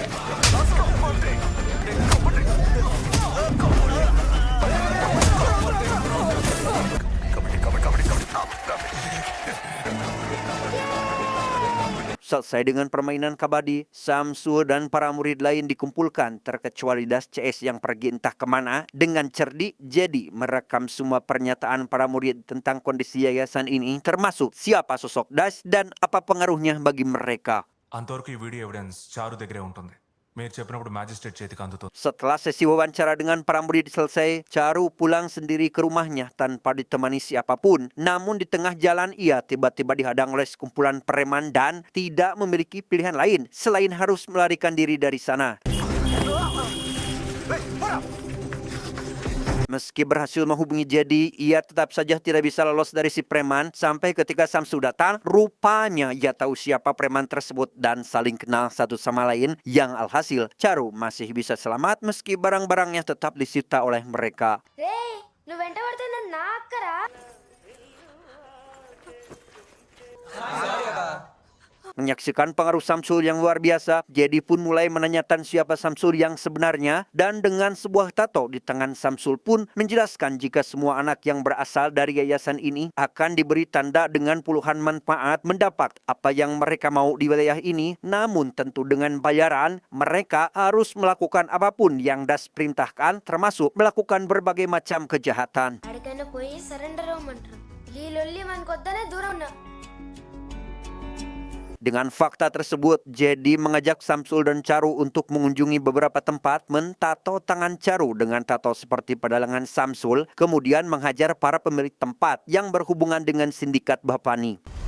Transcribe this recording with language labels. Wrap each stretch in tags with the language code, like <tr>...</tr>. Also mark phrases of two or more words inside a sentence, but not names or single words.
<id>Selesai dengan permainan kabadi, Samsul dan para murid lain dikumpulkan terkecuali Das CS yang pergi entah kemana. Dengan cerdik, Jedi merekam semua pernyataan para murid tentang kondisi yayasan ini, termasuk siapa sosok Das dan apa pengaruhnya bagi mereka.</id> <te>అంతవరకు ఈ</te> <en>video evidence</en> <te>చారు దగ్గరే ఉంటుంది. మీరు చెప్పినప్పుడు మ్యాజిస్ట్రేట్ చేతికి అందుతుంది.</te> <id>Setelah sesi wawancara dengan para murid selesai, Charu pulang sendiri ke rumahnya tanpa ditemani siapapun. Namun di tengah jalan ia tiba-tiba dihadang oleh sekumpulan preman dan tidak memiliki pilihan lain selain harus melarikan diri dari sana. Meski berhasil menghubungi Jedi, ia tetap saja tidak bisa lolos dari si preman sampai ketika Samsul datang. Rupanya ia tahu siapa preman tersebut dan saling kenal satu sama lain, yang alhasil Charu masih bisa selamat meski barang-barangnya tetap disita oleh mereka.</id> <te>రేయ్ నువ్వు వెంట పడితే నన్ను నాక్కరా</te> <id>Menyaksikan pengaruh Samsul yang luar biasa, Jedi pun mulai menanyakan siapa Samsul yang sebenarnya, dan dengan sebuah tato di tangan Samsul pun menjelaskan jika semua anak yang berasal dari yayasan ini akan diberi tanda dengan puluhan manfaat mendapat apa yang mereka mau di wilayah ini. Namun tentu dengan bayaran, mereka harus melakukan apapun yang Das perintahkan, termasuk melakukan berbagai macam kejahatan.</id> <te>అడికైనా పోయి సరెండర్ అవ్వమంటారు ఈ లొల్లి మనకొద్దనే దూరం ఉన్నా</te> <id>Dengan fakta tersebut, Jedi mengajak Samsul dan Charu untuk mengunjungi beberapa tempat, mentato tangan Charu dengan tato seperti pada lengan Samsul, kemudian menghajar para pemilik tempat yang berhubungan dengan sindikat Bapani.</id>